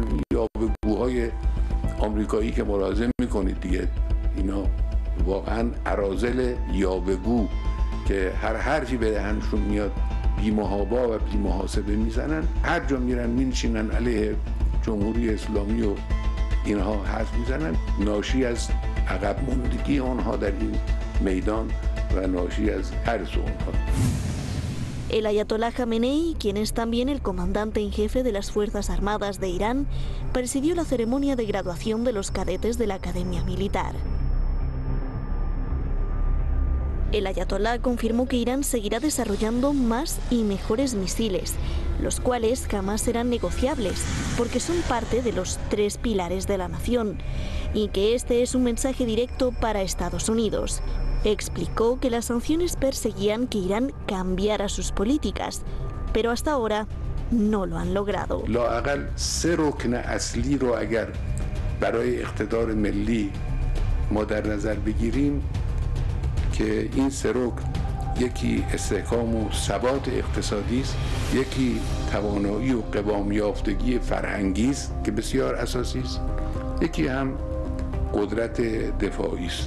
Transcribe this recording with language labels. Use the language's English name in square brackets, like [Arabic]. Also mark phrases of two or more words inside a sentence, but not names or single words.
[Persian] یاوه‌گوهای آمریکایی که ملاحظه میکنید دیگه، اینا واقعا اراذل یاوه‌گو که هر حرفی به دهنشون میاد بی‌محابا و بی‌محاسبه میزنن، هر جا میرن مینشینن علیه جمهوری اسلامی و اینها حرف میزنن، ناشی از عقب ماندگی آنها در این میدان و ناشی از ترس آنها. [Spanish] El ayatolá Khamenei, quien es también el comandante en jefe de las Fuerzas Armadas de Irán, presidió la ceremonia de graduación de los cadetes de la Academia Militar. El ayatolá confirmó que Irán seguirá desarrollando más y mejores misiles, los cuales jamás serán negociables, porque son parte de los 3 pilares de la nación, y que este es un mensaje directo para Estados Unidos. Explicó que las sanciones perseguían que Irán cambiara sus políticas, pero hasta ahora no lo han logrado. [Persian] لااقل 3 رکن اصلی رو اگر برای اقتدار ملی ما در نظر بگیریم که این 3 رکن، یکی استحکام و ثبات اقتصادی است، یکی توانایی و قوام یافتگی فرهنگی است که بسیار اساسی است، یکی هم قدرت دفاعی است.